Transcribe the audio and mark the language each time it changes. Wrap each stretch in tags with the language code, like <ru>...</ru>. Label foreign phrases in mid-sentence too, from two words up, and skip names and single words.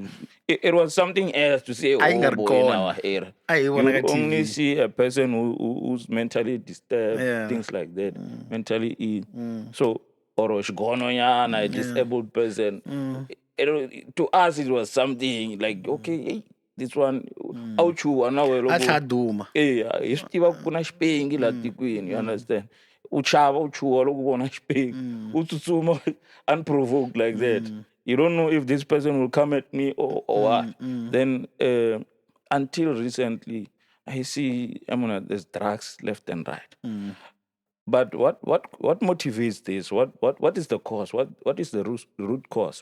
<en>It was something else to say hobo in our era. You only see a person who's mentally disturbed, things like that, mentally ill. So, or a disabled person. To us, it was something like, okay, this one,</en> <ts>auchu, kuna xipingi la tikweni,</ts> <en>you understand?</en> <ts>Uchava uchuwa loko vona xipingi, utsutsuma</ts> <en>unprovoked like that. You don't know if this person will come at me or what. Then until recently, I see there's drugs left and right. But what motivates this? What is the cause? What is the root cause?</en>